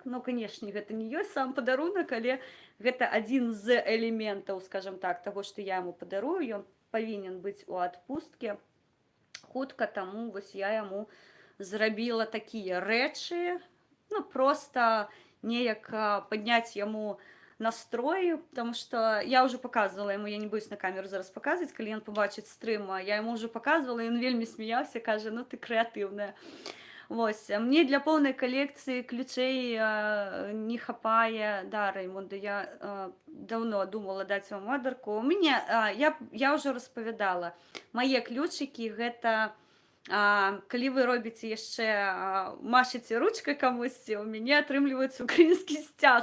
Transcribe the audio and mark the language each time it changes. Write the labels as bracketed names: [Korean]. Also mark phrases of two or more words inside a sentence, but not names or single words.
[Belarusian] Ну, канешне, гэта не ёсць сам падарунак, але гэта адзін з элементаў, скажам так, таго, што я яму падарую. Ён павінен быць у адпусткі хутка, таму вось я яму зрабіла такія рэчы, ну, проста неяк падняць яму настрой, [Russian] потому что я уже показывала ему, я не боюсь на камеру зараз показывать, [Belarusian] калі ён побачыць стрым, [Russian] я ему уже показывала, [Belarusian] і ён вельмі смяяўся, кажа, ну ты крэатыўная. Вось, мне для поўнай калекцыі ключэй не хапае, да, Раймонда, [Russian] я давно думала [Belarusian] даць вам модарку. У мяне, я ўжо распавядала, мае ключыкі гэта калі вы робіце яшчэ машыце ручкай камусьці, у мяне атрымліваецца украінскі сцяг.